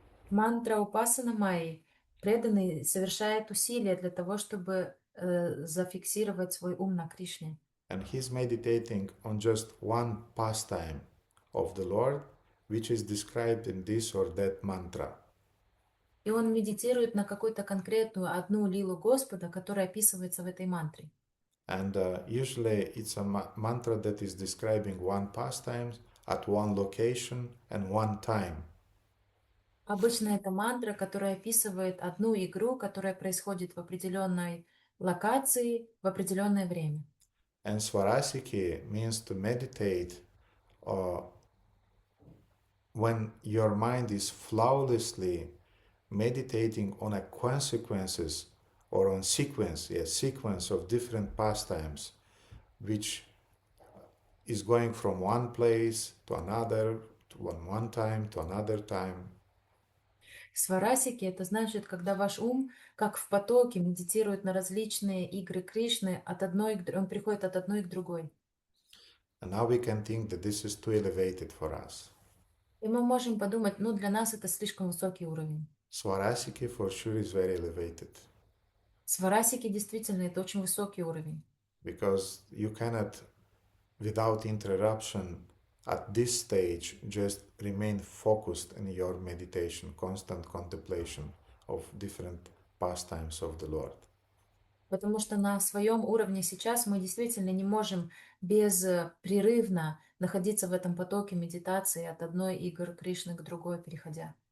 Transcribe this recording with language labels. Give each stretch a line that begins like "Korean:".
Russian: Мантра Упасана Майи преданный совершает усилия для того, чтобы зафиксировать свой ум на Кришне.
English: And he's meditating on just one pastime of the Lord, which is described in this or that mantra.
Russian: И он медитирует на какую-то конкретную одну лилу Господа, которая описывается в этой мантре.
English: And usually it's a mantra that is describing one pastime at one location and one time.
Russian: Обычно это мантра, которая описывает одну игру, которая происходит в определенной локации в определенное время.
English: And Svarasiki means to meditate when your mind is flawlessly meditating on a consequences or on sequence of different pastimes, which is going from one place to another, to one time to another time.
Russian: Сварасики — это значит, когда ваш ум, как в потоке, медитирует на различные игры Кришны, он приходит от одной к другой.
English: And now we can think that this is too elevated for us.
Russian: И мы можем подумать, ну, для нас это слишком высокий уровень.
English: Swarasiki for sure is very elevated.
Russian: Сварасики действительно это очень высокий уровень.
English: Because you cannot, without interruption, at this stage, just remain focused in your meditation, constant contemplation of different pastimes of the Lord.
Russian: Потому что на своем уровне сейчас мы действительно не можем беспрерывно находиться в этом потоке медитации от одной игры Кришны к другой переходя.